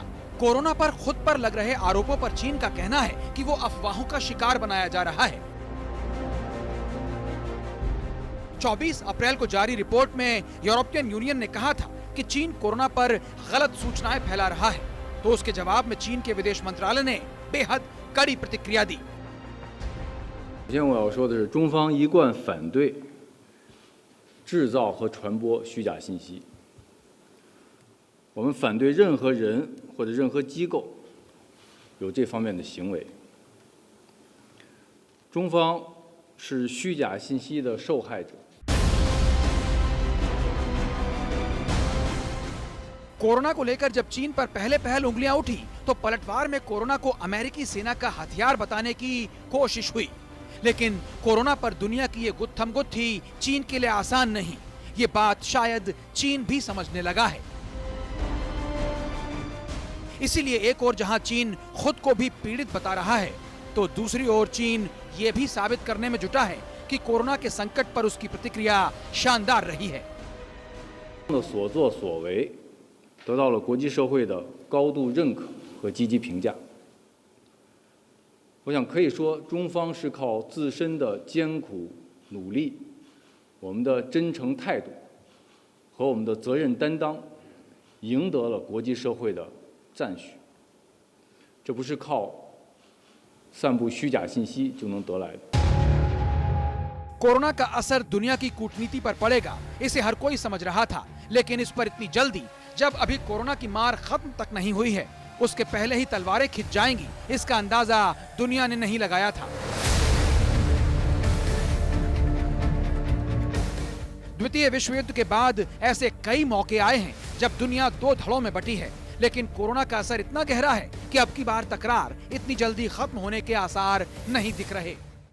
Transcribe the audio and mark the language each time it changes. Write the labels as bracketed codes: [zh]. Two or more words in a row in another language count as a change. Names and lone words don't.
[hi] कोरोना पर खुद पर लग रहे आरोपों पर चीन का कहना है कि वो अफवाहों का शिकार बनाया जा रहा है। 24 अप्रैल को जारी रिपोर्ट में यूरोपियन यूनियन ने कहा था कि चीन कोरोना पर गलत सूचनाएं फैला रहा है, तो उसके जवाब में चीन के विदेश मंत्रालय ने बेहद कड़ी प्रतिक्रिया दी। [zh] 首先我要说的是，中方一贯反对制造和传播虚假信息。我们反对任何人或者任何机构有这方面的行为。中方是虚假信息的受害者。 [hi] कोरोना को लेकर जब चीन पर पहल उंगलियां उठी, तो पलटवार में कोरोना को अमेरिकी सेना का हथियार बताने की कोशिश हुई। लेकिन कोरोना पर दुनिया की ये गुत्थम गुत्थी चीन के लिए आसान नहीं, ये बात शायद चीन भी समझने लगा है। इसीलिए एक ओर जहां चीन खुद को भी पीड़ित बता रहा है, तो दूसरी ओर चीन ये भी साबित करने में जुटा है कि कोरोना के संकट पर उसकी प्रतिक्रिया शानदार रही है। [zh] 所作所为 得到了国际社会的高度认可和积极评价。我想可以说，中方是靠自身的艰苦努力、我们的真诚态度和我们的责任担当，赢得了国际社会的赞许。这不是靠散布虚假信息就能得来的。 [hi] कोरोना का असर दुनिया की कूटनीति पर पड़ेगा, इसे हर कोई समझ रहा था, लेकिन इस पर इतनी जल्दी, जब अभी कोरोना की मार खत्म तक नहीं हुई है, उसके पहले ही तलवारें खिंच जाएंगी, इसका अंदाजा दुनिया ने नहीं लगाया था। द्वितीय विश्व युद्ध के बाद ऐसे कई मौके आए हैं जब दुनिया दो धड़ों में बटी है, लेकिन कोरोना का असर इतना गहरा है कि अब की बार तकरार इतनी जल्दी खत्म होने के आसार नहीं दिख रहे।